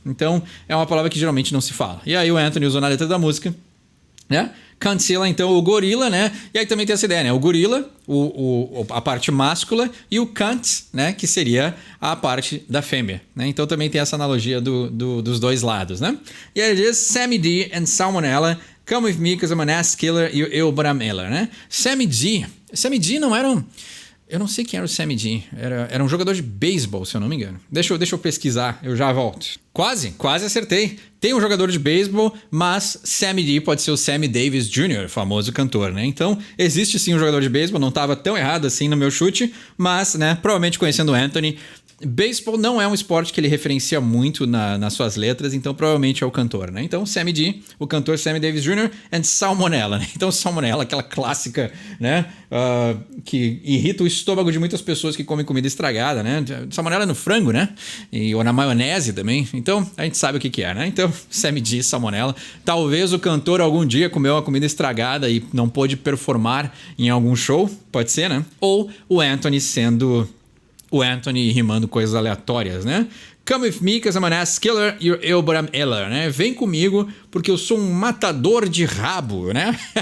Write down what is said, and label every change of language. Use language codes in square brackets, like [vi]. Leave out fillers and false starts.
[pt] Então, é uma palavra que geralmente não se fala. E aí o Anthony usou na letra da música, né? Cuntzilla, então, o gorila, né? E aí também tem essa ideia, né? O gorila, a parte máscula, e o cunt, né? Que seria a parte da fêmea, né? Então também tem essa analogia dos dois lados, né? E aí ele diz, [en] Sammy D and Salmonella, come with me because I'm an ass killer, you're ill, but I'm iller, né? [pt] Sammy D não era um... Eu não sei quem era o Sammy D. Era um jogador de beisebol, se eu não me engano. Deixa eu pesquisar, eu já volto. Quase acertei. Tem um jogador de beisebol, mas Sammy D pode ser o Sammy Davis Jr., famoso cantor, né? Então, existe sim um jogador de beisebol, não estava tão errado assim no meu chute, mas, né, provavelmente conhecendo o Anthony, beisebol não é um esporte que ele referencia muito nas suas letras, então provavelmente é o cantor, né? Então, Sammy D, o cantor Sammy Davis Jr. and Salmonella, né? Então, Salmonella, aquela clássica, né? Que irrita o estômago de muitas pessoas que comem comida estragada, né? Salmonella no frango, né? Ou na maionese também. Então, a gente sabe o que é, né? Então, Sammy D, Salmonella. Talvez o cantor algum dia comeu uma comida estragada e não pôde performar em algum show, pode ser, né? Ou o Anthony sendo... O Anthony rimando coisas aleatórias, né? [en] Come with me, cause I'm an ass killer, you're ill, but I'm iller, né? [pt] Vem comigo, porque eu sou um matador de rabo, né?